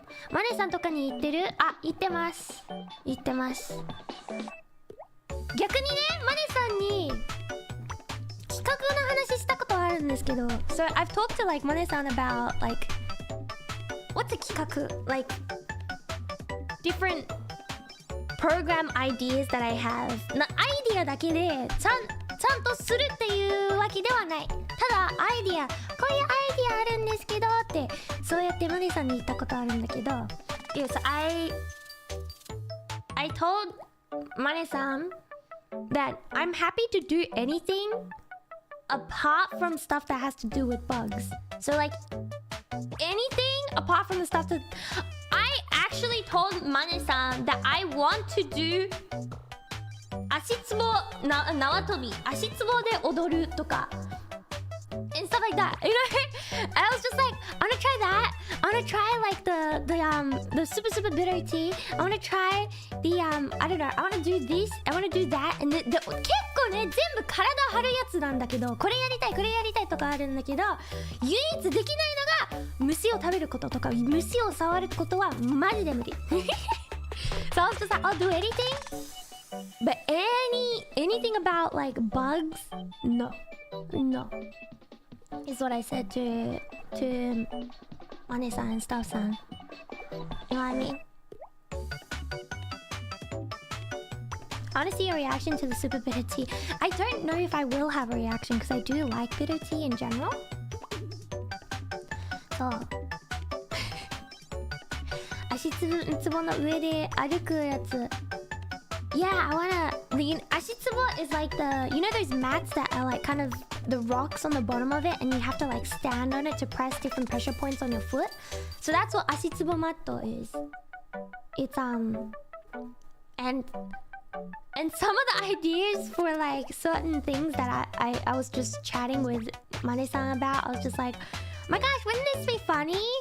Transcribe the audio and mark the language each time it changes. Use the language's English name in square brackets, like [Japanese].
[Japanese] マネさんとかに行ってる？あ、行ってます。行ってます。逆にね、マネさんに企画の話したことあるんですけど、 [English] So I've talked to like マネさん about like what's a 企画? Like different program ideas that I have. [Japanese] アイディアだけでちゃんとするっていうわけではない。ただアイディア、こういうアイディアあるんですけどってそうやってマネさんに言ったことあるんだけど、 [English] Yes, I told マネさん that I'm happy to do anything apart from stuff that has to do with bugs. So like anything apart from the stuff that I actually told Mane-san that I want to do [Japanese] 足つぼ縄跳び、足つぼで踊るとか [English] and stuff like that. You know, and I was just like, I want to try that. I want to try like the super bitter tea. I want to try the I don't know. I want to do this. I want to do that. [Japanese] And 結構ね、全部体張るやつなんだけど、これやりたいとかあるんだけど、唯一できないのが虫を食べることとか、虫を触ることはマジで無理。 [English] So I was just like, I'll do anything. But anything about like bugs, no, is what I said to Mane-san and stuff-san. You know what I mean? I want to see a reaction to the super bitter tea. I don't know if I will have a reaction because I do like bitter tea in general. [Japanese] So 足つぼの上で歩くやつ。 [English] Yeah, I wanna. The ashitsubo is like the, you know those mats that are like kind of the rocks on the bottom of it, and you have to like stand on it to press different pressure points on your foot. So that's what ashitsubo matto is. It's and some of the ideas for like certain things that I was just chatting with Mane-san about. I was just like, oh my gosh, wouldn't this be funny?